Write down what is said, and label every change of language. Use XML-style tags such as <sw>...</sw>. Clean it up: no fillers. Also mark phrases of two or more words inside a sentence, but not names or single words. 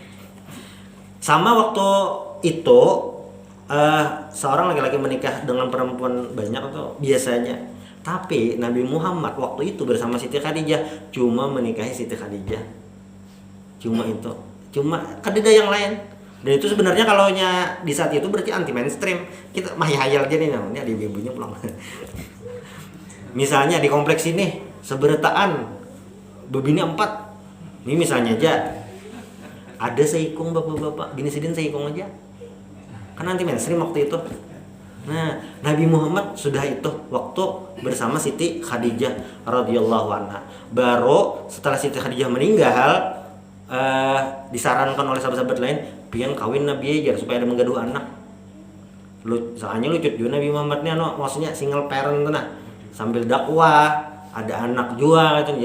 <id>Sama waktu itu seorang laki-laki menikah dengan perempuan banyak atau biasanya. Tapi Nabi Muhammad waktu itu bersama Siti Khadijah cuma menikahi Siti Khadijah. Cuma itu. Cuma Khadijah yang lain. Dan itu sebenarnya kalau di saat itu berarti</id> <en>anti mainstream.</en> <bjn>Kita hayal aja nih namanya di ibunya pulang. Misalnya di kompleks ini seberataan bebini 4. Ini misalnya aja ada seikung bapak-bapak, bini sidin seikung aja.</bjn> <id>Kan</id> <en>anti mainstream</en> <id>waktu itu. Nah, Nabi Muhammad sudah itu waktu bersama Siti Khadijah radhiyallahu anha. Baru setelah Siti Khadijah meninggal, disarankan oleh sahabat-sahabat lain, pian kawin Nabi aja supaya ada menggaduh anak. Soalnya lucu juga Nabi Muhammad nih, maksudnya</id> <en>single parent</en> <id>tuh nah, sambil dakwah, ada anak juga gitu.</id>